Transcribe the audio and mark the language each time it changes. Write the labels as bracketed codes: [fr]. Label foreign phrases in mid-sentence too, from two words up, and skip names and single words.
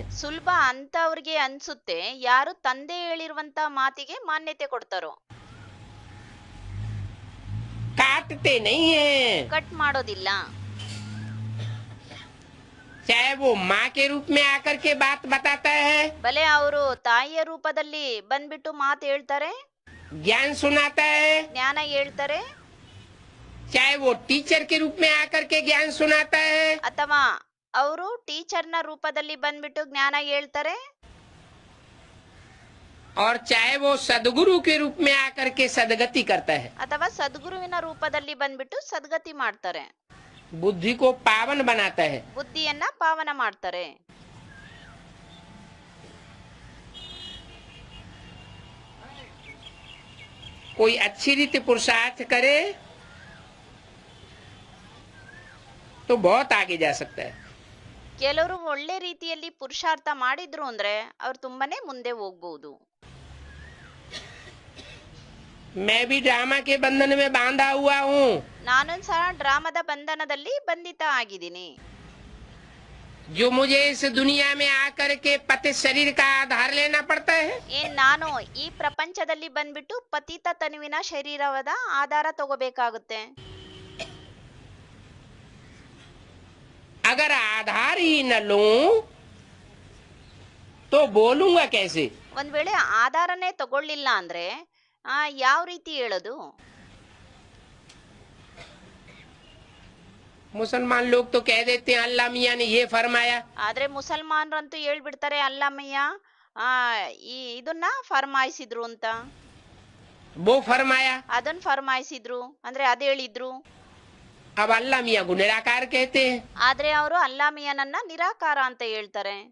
[kn] ಸುಲಭ ಅಂತವ್ರಿಗೆ ಅನ್ಸುತ್ತೆ ಯಾರು ತಂದೆ ಹೇಳಿರುವಂತ ಮಾತಿಗೆ ಮಾನ್ಯತೆ ಕೊಡ್ತಾರೋ. [hi] काटते नहीं है. [kn] ಕಟ್ ಮಾಡೋದಿಲ್ಲ. [hi] चाहे वो माँ के रूप में आकर के बात बताता है, [kn] ಬಲೆ ಅವರು ತಾಯಿಯ ರೂಪದಲ್ಲಿ ಬಂದ್ಬಿಟ್ಟು ಮಾತು ಹೇಳ್ತಾರೆ, [hi] ज्ञान सुनाता है, [kn] ಜ್ಞಾನ ಹೇಳ್ತಾರೆ, [hi] चाहे वो टीचर के रूप में आकर के ज्ञान सुनाता है, [kn] ಅಥವಾ ಅವರು ಟೀಚರ್ನ ರೂಪದಲ್ಲಿ ಬಂದ್ಬಿಟ್ಟು ಜ್ಞಾನ ಹೇಳ್ತಾರೆ, [hi] और चाहे वो सदगुरु के रूप में आकर के सदगति करता है. [kn] ಅಥವಾ ಸದ್ಗುರುವಿನ ರೂಪದಲ್ಲಿ ಬಂದ್ಬಿಟ್ಟು ಸದ್ಗತಿ ಮಾಡ್ತಾರೆ, [hi] बुद्धि को पावन बनाता है. [kn] ಬುದ್ಧಿಯನ್ನ ಪಾವನ ಮಾಡ್ತಾರೆ. [hi] कोई अच्छी रीति पुरुषार्थ करे तो बहुत आगे जा सकता है. [kn] ಕೆಲವರು ಒಳ್ಳೆ ರೀತಿಯಲ್ಲಿ ಪುರುಷಾರ್ಥ ಮಾಡಿದ್ರು ಅಂದ್ರೆ ಅವ್ರು ತುಂಬಾನೇ ಮುಂದೆ ಹೋಗ್ಬಹುದು. [hi] मैं भी ड्रामा के बंधन में बांधा हुआ हूँ. [kn] ನಾನು ಸಹ ಡ್ರಾಮದ ಬಂಧನದಲ್ಲಿ ಬಂಧಿತ ಆಗಿದ್ದೀನಿ. [hi] जो मुझे इस दुनिया में आकर के पतित शरीर का आधार लेना पड़ता है। [kn] ಏನ್ ನಾನು ಈ ಪ್ರಪಂಚದಲ್ಲಿ ಬಂದ್ಬಿಟ್ಟು ಪತಿತ ತನುವಿನ ಶರೀರವಾದ ಆಧಾರ ತಗೋಬೇಕಾಗುತ್ತೆ? [hi] अगर आधार ही न लूं तो बोलूंगा कैसे? [kn] ಒಂದ್ ವೇಳೆ ಆಧಾರನೇ ತಗೊಳ್ಳಿಲ್ಲ ಅಂದ್ರೆ ಯಾವ ರೀತಿ ಹೇಳೋದು? [hi] मुसलमान लोग तो कह देते हैं अल्लाह मियां ने ये फरमाया। [kn] ಆದ್ರೆ ಮುಸಲ್ಮಾನರಂತೂ ಹೇಳ್ಬಿಡ್ತಾರೆ ಅಲ್ಲಮ್ಮಯ್ಯ ಇದನ್ನ ಫರ್ಮಾಯಿಸಿದ್ರು ಅಂತ, [hi] वो फरमाया। [kn] ಅದನ್ನ ಫರ್ಮಾಯಿಸಿದ್ರು ಅಂದ್ರೆ ಅದ್ ಹೇಳಿದ್ರು. [hi] अब अल्लाह मियां को निराकार कहते हैं। [kn] ಆದ್ರೆ ಅವರು ಅಲ್ಲಾಮಿಯನನ್ನ ನಿರಾಕಾರ ಅಂತ ಹೇಳ್ತಾರೆ.